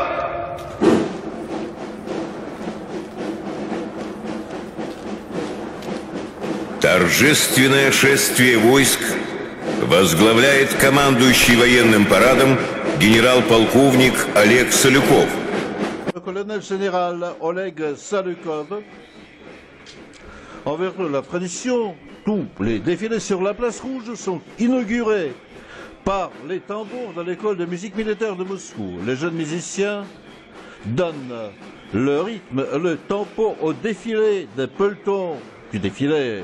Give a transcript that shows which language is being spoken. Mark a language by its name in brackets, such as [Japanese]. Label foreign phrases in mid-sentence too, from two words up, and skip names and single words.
[Russian] Торжественное шествие войск возглавляет командующий военным парадом генерал-полковник Олег Салюков. [French] Le colonel général Oleg Salukov, en vertu de la tradition, tous les défilés sur la place rouge sont inaugurés par les tambours de l'école de musique militaire de Moscou. Les jeunes musiciens donnent le rythme, le tempo au défilé des pelotons du défilé.